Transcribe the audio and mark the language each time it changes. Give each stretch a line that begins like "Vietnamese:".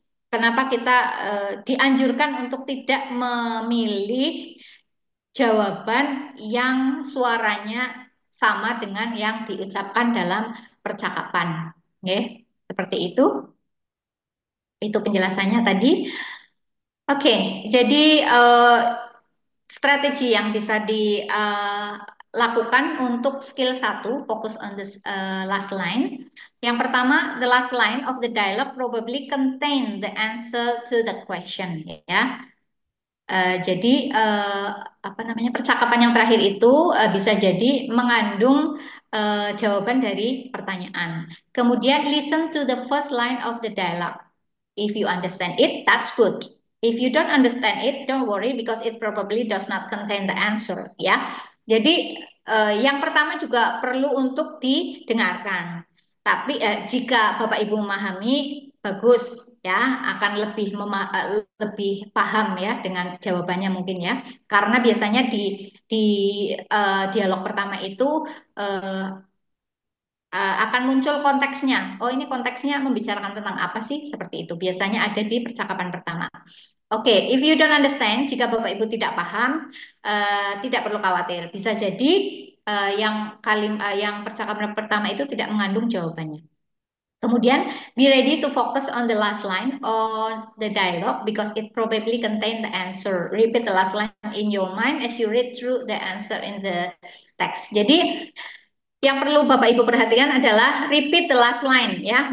Indonesian: Kenapa kita dianjurkan untuk tidak memilih jawaban yang suaranya sama dengan yang diucapkan dalam percakapan. Oke, seperti itu. Itu penjelasannya tadi. Oke, jadi strategi yang bisa dilakukan untuk skill satu, fokus
English: on the last line. Yang pertama, the last line of the dialogue probably contain the answer to the question, ya.
Indonesian: Jadi apa namanya percakapan yang terakhir itu bisa jadi mengandung jawaban dari pertanyaan.
English: Kemudian listen to the first line of the dialogue. If you understand it, that's good. If you don't understand it, don't worry because it probably does not contain the answer.
Indonesian: Ya, jadi yang pertama juga perlu untuk didengarkan. Tapi jika Bapak Ibu memahami, bagus ya, akan lebih paham ya dengan jawabannya mungkin ya. Karena biasanya di dialog pertama itu eh, akan muncul konteksnya. Oh, ini konteksnya membicarakan tentang apa sih? Seperti itu. Biasanya ada di percakapan pertama. Oke,
English: if you don't understand,
Indonesian: jika Bapak Ibu tidak paham, tidak perlu khawatir. Bisa jadi yang percakapan pertama itu tidak mengandung jawabannya.
English: Kemudian, be ready to focus on the last line of the dialogue because it probably contain the answer. Repeat the last line in your mind as you read through the answer in the text.
Indonesian: Jadi, yang perlu Bapak Ibu perhatikan adalah
English: repeat the last line
Indonesian: ya.